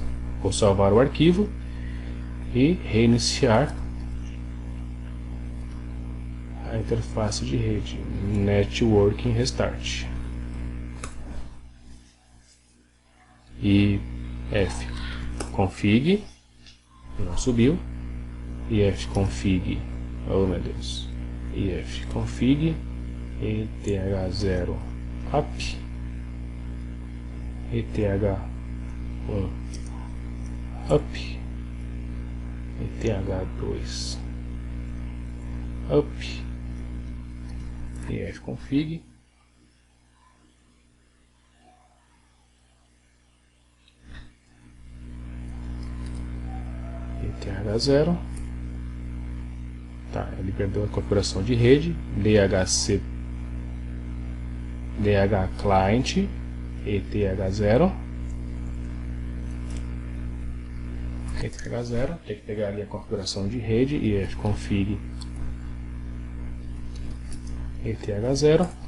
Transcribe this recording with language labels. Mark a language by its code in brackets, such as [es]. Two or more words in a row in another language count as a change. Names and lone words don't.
[pt] Vou salvar o arquivo e reiniciar a interface de rede, [en] Networking Restart. [pt] E fconfig, não subiu, e fconfig, oh meu Deus, e fconfig ETH0 up, ETH1 up, ETH2 up, e fconfig ETH0. Tá, ele perdeu a configuração de rede, DH client ETH0, tem que pegar ali a configuração de rede e fconfig ETH0.